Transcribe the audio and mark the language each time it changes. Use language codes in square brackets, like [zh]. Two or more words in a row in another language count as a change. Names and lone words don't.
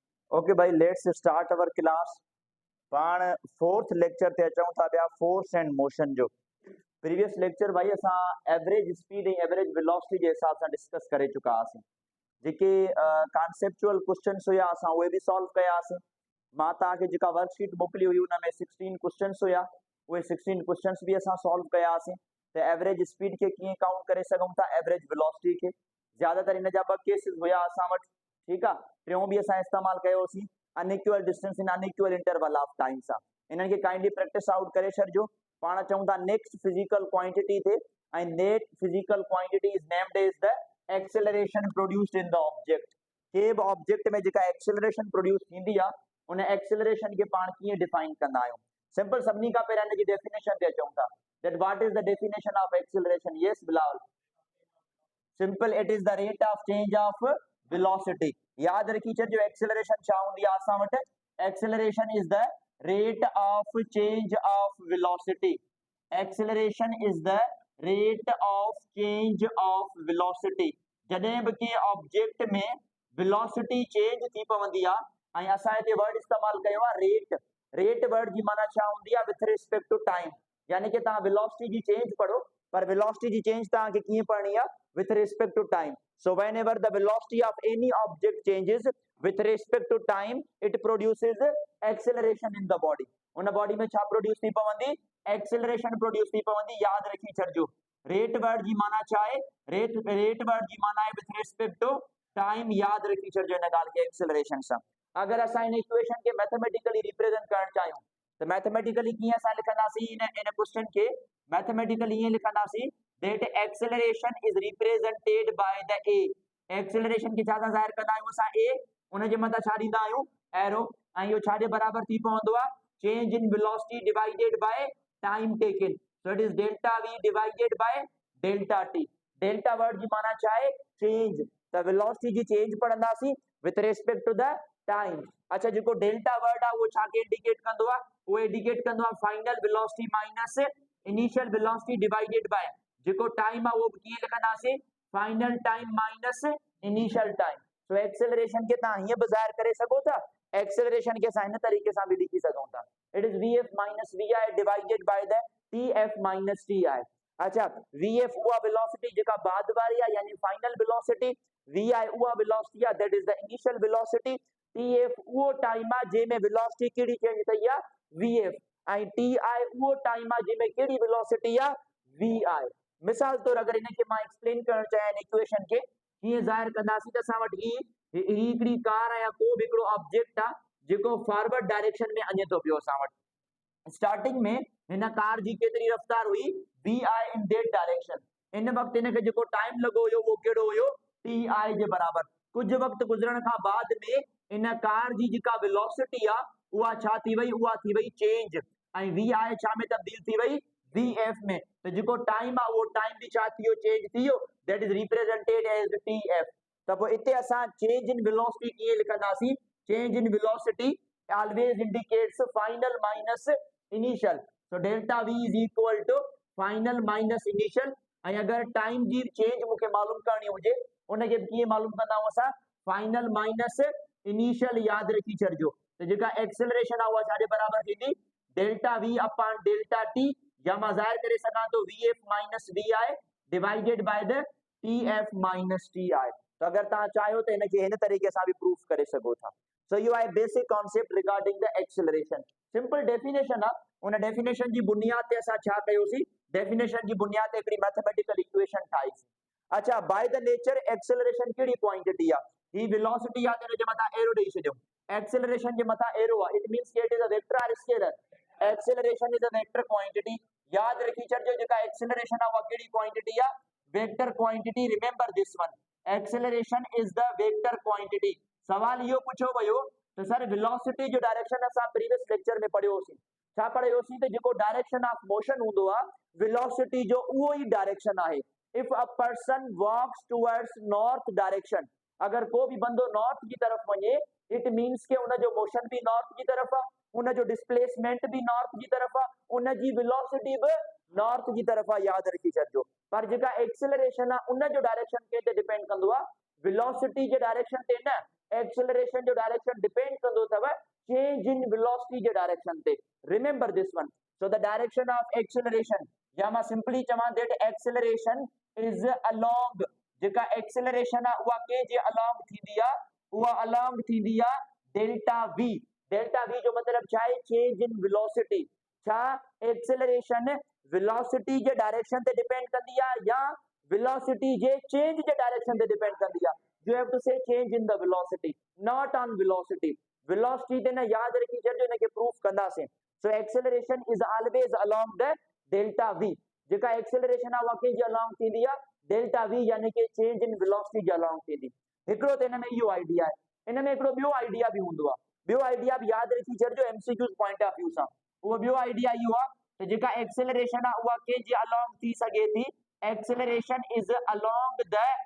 [en] okay भाई, let's start our class। [sd] पाण [en] fourth lecture [sd] ते अचूं था पिया [en] force and motion [sd] जो। [en] previous lecture [sd] भाई असां [en] average speed [sd] ऐं [en] average velocity [sd] जे हिसाब सां डिस्कस करे चुका हुआसीं। जेके [en] conceptual questions [sd] हुया असां उहे बि सॉल्व कयासीं। मां तव्हांखे जेका वर्कशीट मोकिली हुई उन में 16 क्वेश्चन्स हुया, उहे 16 क्वेश्चन्स बि असां सॉल्व कयासीं। त [en] average speed [sd] खे कीअं काउंट करे सघूं था, [en] average velocity [sd] खे। ज़्यादातर इन जा ॿ केसिस हुया असां वटि, ठीकु आहे। टियों बि असां इस्तेमालु कयोसीं, [en] unequal distance in unequal interval of time सां। [sd] इन्हनि खे काइंडली [en] practice out [sd] करे छॾिजो। पाण चऊं था [en] next physical quantity [sd] थे, ऐं [en] net physical quantity is named as the acceleration produced in the object. [sd] के बि ऑब्जेक्ट में जेका [en] acceleration produce [sd] थींदी आहे उन एक्सेलरेशन खे पाण कीअं डिफाइन कंदा आहियूं। सिंपल सभिनी खां पहिरियां हिन जी डेफिनेशन ते अचूं था। [en] that what is the definition of acceleration? Yes Bilawal. simple, it is the rate of change of velocity. [sd] याद रखी छॾिजो एक्सेलरेशन छा हूंदी आहे असां वटि। [en] acceleration is the rate of change of velocity. acceleration is the rate of change of velocity. [sd] जॾहिं बि के ऑब्जेक्ट में [en] velocity change [sd] थी पवंदी आहे, ऐं असां हिते वर्ड इस्तेमालु कयो आहे रेट। [en] rate word [sd] जी माना छा हूंदी आहे? [en] with respect to time. [sd] यानी कि तव्हां वेलोसिटी जी चेंज पढ़ो, पर वेलोसिटी जी चेंज तव्हांखे कीअं पढ़णी आहे? [en] with respect to time. So whenever the velocity of any object changes with respect to time, it produces acceleration in the body. [sd] उन बॉडी में छा प्रोड्यूस थी पवंदी? [en] acceleration produce [sd] थी पवंदी। याद रखी छॾिजो। [en] rate word [sd] जी माना छा आहे? [en] rate word [sd] जी माना आहे [en] with respect to time. [sd] याद रखी छॾिजो इन ॻाल्हि खे एक्सेलरेशन सां। अगर असां इन इक्वेशन के [en] mathematically represent [sd] करणु चाहियूं त मैथमेटिकली कीअं असां लिखंदासीं? इन क्वेश्चन के मैथमेटिकली ईअं लिखंदासीं [en] that acceleration is represented by the a। [sd] acceleration के छा सां ज़ाहिर कंदा आहियूं असां? a। उन जे मथां छा ॾींदा आहियूं? एरो। ऐं इहो छा जे बराबर थी पवंदो आहे? [en] change in velocity divided by time taken. so it is delta v divided by delta t. delta word [sd] जी माना छा आहे? चेंज। त वेलोसिटी जी चेंज पढ़ंदासीं [en] with respect to the time. [sd] अच्छा, जेको [en] delta word [sd] आहे उहो छा खे इंडिकेट कंदो आहे? उहो इंडिकेट कंदो आहे [en] final velocity minus initial velocity divided by [sd] जेको टाइम आहे उहो कीअं लिखंदासीं? [en] final time minus initial time. [sd] सो एक्सेलरेशन के तव्हां हीअं बि ज़ाहिर करे सघो था, एक्सेलरेशन के असां हिन तरीक़े सां बि लिखी सघूं था। [en] it is vf minus vi divided by the tf minus ti. [sd] अच्छा, vf उहा वेलोसिटी जेका बाद वारी आहे यानी [en] final velocity, [sd] vi उहा वेलोसिटी आहे [en] that is the initial velocity, [sd] tf उहो टाइम आहे जंहिंमें वेलोसिटी कहिड़ी चेंज थई आहे? vf। ऐं ti उहो टाइम आहे जंहिंमें कहिड़ी वेलोसिटी आहे? vi। मिसाल तौर अगर इनके मां एक्सप्लेन करण चाहियां इक्वेशन के कीअं ज़ाहिर कंदासीं त असां वटि हिकिड़ी कार या को बि हिकिड़ो ऑब्जेक्ट आहे जेको [en] forward direction [sd] में अञे थो पियो। असां वटि स्टार्टिंग में हिन कार जी केतिरी रफ़्तार हुई? [en] vi in that direction. [sd] इन वक़्तु हिनखे जेको टाइम लॻो हुयो उहो कहिड़ो हुयो? ti जे बराबर। कुझु वक़्तु गुज़रण खां बाद में इन कार जी जेका वेलोसिटी आहे उहा छा थी वई? उहा थी वई चेंज। ऐं vi छा में तब्दील थी वई? vf में। तो जेको टाइम आहे उहो टाइम बि छा थी वियो? चेंज थी वियो। [en] that is represented as tf. [sd] त पोइ हिते असां [en] change in velocity [sd] कीअं लिखंदासीं? [en] change in velocity always indicates final minus initial. so delta v is equal to final minus initial. [sd] ऐं अगर टाइम जी चेंज मूंखे मालूम करणी हुजे उनखे कीअं मालूम कंदा आहियूं असां? [en] final minus initial. [sd] याद रखी छॾिजो। त जेका एक्सेलरेशन आहे उहा छा जे बराबर थींदी? [en] delta v upon delta t, [sd] या मां ज़ाहिर करे सघां तो [en] vf minus vi divided by the tf minus ti. [sd] तो अगर तव्हां चाहियो त हिनखे हिन तरीक़े सां बि प्रूफ करे सघो था। सो इहो आहे [en] basic concept regarding the acceleration. simple definition [sd] आहे। उन डेफिनेशन जी बुनियाद ते असां छा कयोसीं? डेफिनेशन जी बुनियाद ते हिकिड़ी [en] mathematical equation [sd] ठाहीसीं। अच्छा, [en] by the nature acceleration [sd] कहिड़ी क्वांटिटी आहे? ही वेलोसिटी आहे त हिन जे मथां एरो ॾेई छॾियो। एक्सेलरेशन जे मथां एरो आहे, [en] it means कि it is a vector और scalar। acceleration is a vector quantity. [sd] याद रखी छॾिजो जेका एक्सेलरेशन आहे उहा कहिड़ी क्वांटिटी आहे? [en] vector quantity. remember this one, acceleration is the vector quantity. [sd] सवाल इहो पुछो वियो त सर वेलोसिटी जो डायरेक्शन असां [en] previous lecture [sd] में पढ़ियोसीं। छा पढ़ियोसीं? त जेको [en] direction of motion [sd] हूंदो आहे वेलोसिटी जो उहो ई डायरेक्शन आहे। [en] if a person walks towards north direction, [sd] अगर को भी बंदो नॉर्थ [hi] की तरफ [sd] वञे [en] it means [sd] के उन जो मोशन भी नॉर्थ [hi] की तरफ [sd] आहे, उन जो डिस्प्लेसमेंट भी नॉर्थ [hi] की तरफ [sd] आहे, उन जी वेलोसिटी भी नॉर्थ [hi] की तरफ [sd] आहे। याद रखी छॾिजो। पर जेका एक्सेलरेशन आहे उन जो डायरेक्शन के ते डिपेंड कंदो आहे, वेलोसिटी जे डायरेक्शन ते न। एक्सेलरेशन जो डायरेक्शन डिपेंड अथव [en] change in velocity [sd] जे डायरेक्शन ते [en] remember this one so the direction of acceleration [sd] या मां सिंपली चवां [en] that acceleration is along [sd] जेका एक्सेलरेशन आहे उहा के जे अलोंग थींदी आहे उहा अलोंग थींदी आहे डेल्टा वी जो मतलब छा आहे [en] change in velocity [sd] छा एक्सेलरेशन वेलोसिटी जे डायरेक्शन ते डिपेंड कंदी आहे या वेलोसिटी जे चेंज जे डायरेक्शन ते डिपेंड कंदी आहे [en] you have to say change in the velocity not on velocity [sd] ते न याद रखी छॾिजो इनखे प्रूफ कंदासीं [en] so acceleration is always along the delta v [sd] जेका एक्सेलरेशन आहे उहा कंहिंजे अलोंग थींदी आहे [en] delta v [sd] यानी कि [en] change in velocity [sd] जे अलोंग थींदी हिकिड़ो त हिन में इहो आइडिया आहे इन में हिकिड़ो ॿियो आइडिया बि हूंदो आहे ॿियो आइडिया बि याद रखी छॾिजो [en] MCQs point of view [sd] सां उहो ॿियो आइडिया इहो आहे त जेका एक्सेलरेशन आहे उहा कंहिंजे अलोंग थी सघे थी [en] acceleration is along the